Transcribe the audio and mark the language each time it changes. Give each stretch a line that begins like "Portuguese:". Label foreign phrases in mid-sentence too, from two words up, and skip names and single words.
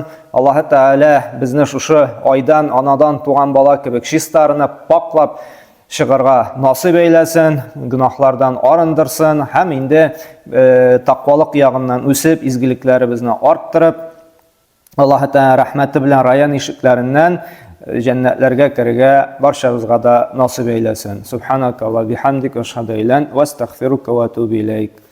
Tatar: Аллаһ Тәгалә безне шушы айдан, анадан туган бала кебек чистарынып, паклап чыгарга насыйп әйләсен, гынахлардан арындырсын, һәм инде тақвалык ягыннан үсеп, изгелекләребезне арттырып, Аллаһ Тәгалә рәхмәте белән раян ишекләреннән җәннәтләргә керергә барчабызга да насыйп әйләсен.
Arabic: سبحانك وبحمدك أشهد أن لا إله إلا أنت وأستغفرك وأتوب إليك.